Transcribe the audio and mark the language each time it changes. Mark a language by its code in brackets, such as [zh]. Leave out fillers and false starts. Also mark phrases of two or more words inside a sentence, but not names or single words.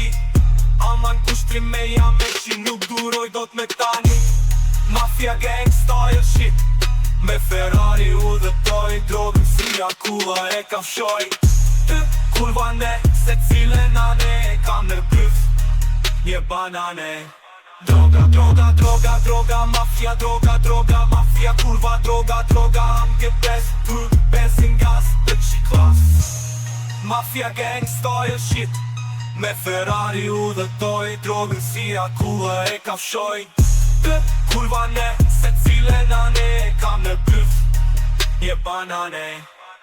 [sq] Aman kushtri me jam e që nuk duroj do t'me tani. [en] Mafia gang style shit. [sq] Me Ferrari udhëtoj, drogën si akulla e kafshoj. Kurva ne, se cilën ane, kam në byth një banane. Droga, droga, droga, droga, mafia, droga, droga, mafia. Kurva, droga, droga, AMG pes, tu, benzin, gas, të qiklas. [en] Mafia gang style shit. [sq] Me Ferrari udhëtoj, drogën si akulla e kafshoj. Kurva ne, se cilën ane, kam në byth një banane.